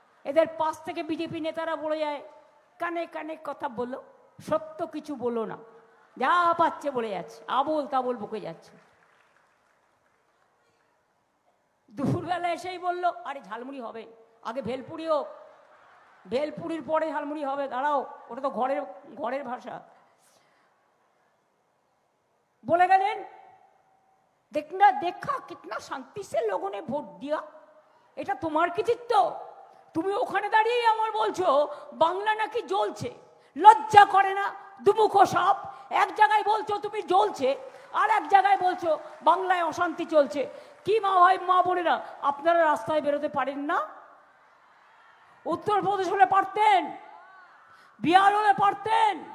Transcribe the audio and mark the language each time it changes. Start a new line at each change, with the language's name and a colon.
Bangla: এদের পাশ থেকে বিজেপি নেতারা বলে যায়, কানে কানে কথা বলো, সত্য কিছু বলো না, যা পাচ্ছে বলে যাচ্ছে, আবোল তাবোল বকে যাচ্ছে। দুপুরবেলা এসেই বললো, আরে ঝালমুড়ি হবে, আগে ভেলপুরি হোক, ভেলপুরির পরে ঝালমুড়ি হবে, দাঁড়াও, ওটা তো ঘরের ভাষা।
Hindi: बोले गए, देखना देखा कितना शांति से लोगों ने ভোট दिया,
Bangla: এটা তোমার কৃতিত্ব। তুমি ওখানে দাঁড়িয়ে আমার বলছো বাংলা নাকি জ্বলছে, লজ্জা করে না? দুমুখো সাপ। এক জায়গায় বলছো তুমি জ্বলছে, আর এক জায়গায় বলছো বাংলায় অশান্তি চলছে। কি মা ভাই, মা বোনেরা, আপনারা রাস্তায় বেরোতে পারেন না? উত্তরপ্রদেশ হলে পারতেন, বিহার হলে পারতেন।